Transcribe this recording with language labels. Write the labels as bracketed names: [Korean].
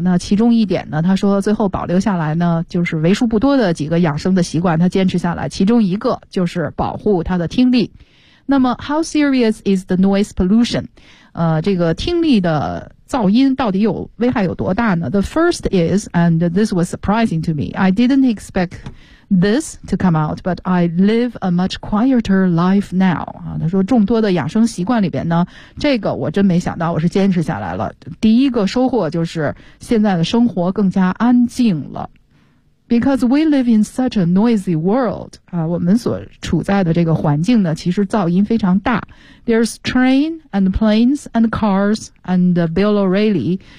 [Chinese] 那其中一点呢，他说最后保留下来呢，就是为数不多的几个养生的习惯，他坚持下来，其中一个就是保护他的听力。那么 [English] How serious is the noise pollution？ [Chinese] 这个听力的噪音到底有危害有多大呢？ [English] The first is, and this was surprising to me, I didn't expectThis to come out, but I live a much quieter life now. [Chinese] 他说众多的养生习惯里边呢，这个我真没想到，我是坚持下来了。第一个收获就是现在的生活更加安静了。 [English] Because we live in such a noisy world. [Chinese] 我们所处在的这个环境呢，其实噪音非常大。 [English] There's train and planes and cars and Bill O'Reilly.